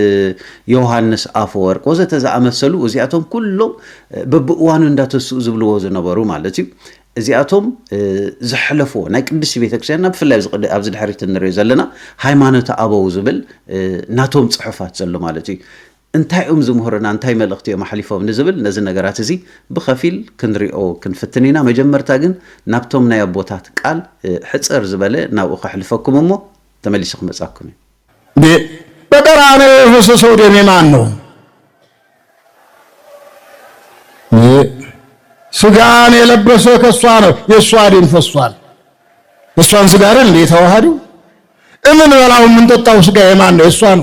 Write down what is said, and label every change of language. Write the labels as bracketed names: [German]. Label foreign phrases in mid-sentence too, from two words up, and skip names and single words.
[Tigrinya] ዮሃንስ አፈወርቅ ወዘተ ዝኣመሰሉ እዚኣቶም ኩሎም በብእዋኑ እንዳተስኡ ዝብልዎ ዝነበሩ ማለት እዩ። እዚኣቶም ዘሕለፎ ናይ ቅድስቲ ቤተክርስትያንና ብፍላይ ኣብዚ ድሕሪት እንሪኦ ዘለና ሃይማኖተ ኣበው ዝብል ናቶም ፅሑፋት ዘሎ ማለት እዩ። እንታይ ዝምህሩና እንታይ መልእኽቲ እዮም ሓሊፎም ንዝብል ነዚ ነገራት እዚ ብኸፊል ክንሪኦ ክንፍትን ኢና። መጀመርታ ግን ናብቶም ናይ ኣቦታት ቃል ሕፅር ዝበለ ናብኡ ከሕልፈኩም እሞ ተመሊሱ ክመፃኩም እዩ። [Amharic] በቀራንዮ የፈሰሰው ደም የማን ነው? ስጋን የለበሰ ከሷ ነው የሷ ደም ፈሷል እሷን ስጋ አይደል የተዋሃዱ እምን በላው ምን ጠጣው ስጋ የማን ነው እሷ ነው